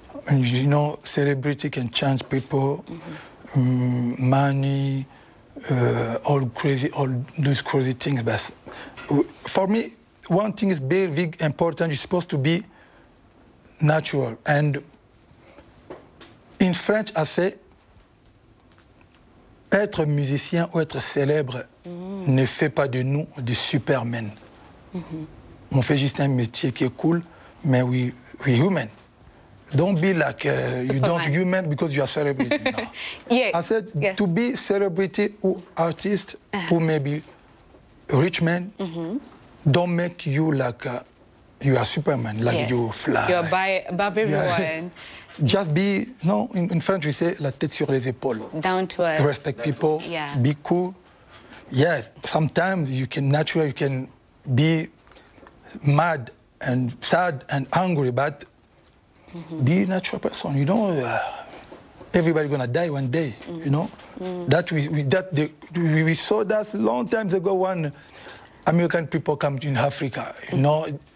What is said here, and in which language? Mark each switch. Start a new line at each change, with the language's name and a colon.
English: You know, celebrity can change people, mm-hmm. Money, all those crazy things. But for me, one thing is very, very important. You're supposed to be natural and In French, I say,
French: être musicien ou être célèbre ne fait pas de nous des supermen. On fait juste un métier qui est cool, mais
English: we human. Don't be like you don't human because you are celebrity. No. Yeah. I said to be celebrity or artist who may be rich man, don't make you like you are Superman, like you fly. You're above everyone. Just be, no, in French we say
French: la tête sur les épaules.
English: Down to earth. Respect people, be cool. Yeah, sometimes you can naturally, you can be mad and sad and angry, but be a natural person, you know. Everybody gonna die one day, you know. That we saw that long times ago when American people come in Africa, you know.